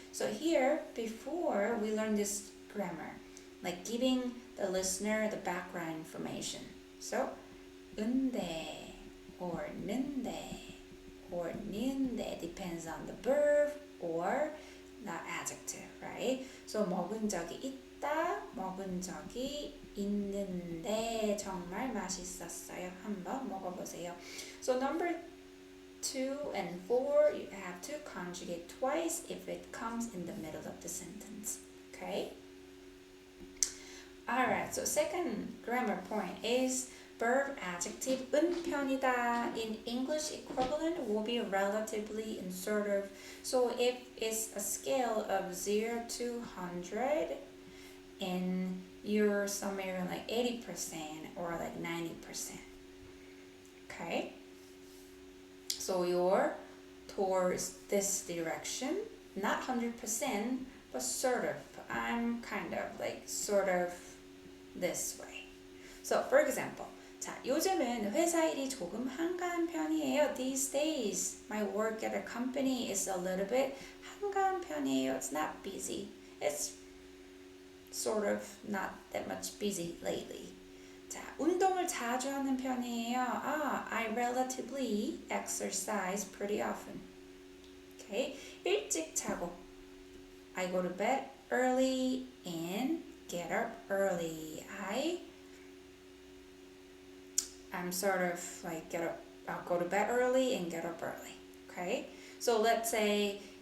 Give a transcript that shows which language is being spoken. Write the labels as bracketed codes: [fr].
[en] So here, before we learn this grammar, like giving the listener the background information. So, 은데 or 는데 or 니은데 depends on the verb or the adjective, right? [ko] So, 먹은 적이 있다, 먹은 적이 있는데 정말 맛있었어요. 한번 먹어보세요. [en] So, number 2 and 4, you have to conjugate twice if it comes in the middle of the sentence. Okay? Alright, so second grammar point is verb adjective [ko] 은 편이다. [en] In English equivalent will be relatively and sort of. So if it's a scale of 0 to 100 and you're somewhere in like 80% or like 90%. Okay? So you're towards this direction, not 100%, but sort of. I'm kind of like sort of this way. So for example, [ko] 자, 요즘은 회사 일이 조금 한가한 편이에요. [en] These days, my work at a company is a little bit [ko] 한가한 편이에요. [en] It's not busy. It's sort of not that much busy lately. [ko] 자, 운동을 자주 하는 편이에요. [en] I relatively exercise pretty often. Okay, [ko] 일찍 자고. [en] I go to bed early and get up early. I'm sort of like I'll go to bed early and get up early. Okay, so let's say